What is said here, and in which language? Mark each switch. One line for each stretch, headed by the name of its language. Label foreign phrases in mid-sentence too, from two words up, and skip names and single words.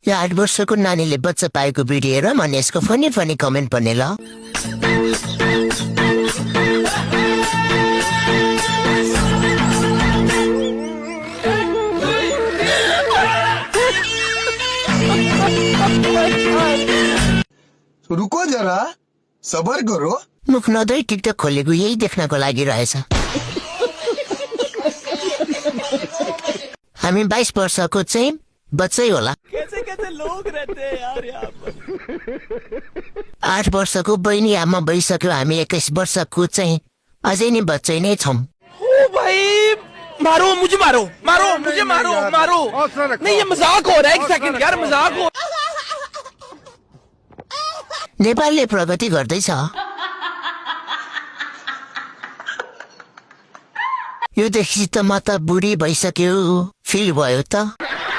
Nepali: यो 8 वर्षको नानीले बच्चा पाएको भिडियो हेर अनि यसको
English: funny funny comment
Nepali: पनि ल।
Hindi: रुको जरा सबर करो।
Nepali: मुख नदै टिकटक खोलेको यही देख्नको लागि रहेछ। हामी 22 वर्षको चाहिँ बच्चै होला।
Hindi: कैसे कैसे लोग रहते हैं यार यहाँ पर।
Nepali: 8 वर्षको बहिनी आमा भइसक्यो, हामी 21 वर्षको चाहिँ अझै नि बच्चै नै छौं।
Hindi: ओ भाई मारो मुझे, मारो मारो मुझे, मारो मारो। नहीं ये मजाक हो रहा है, एक सेकंड यार मजाक हो।
Nepali: नेपालले प्रगति गर्दैछ। यो देखि त म त बुढी भइसक्यो फिल भयो त।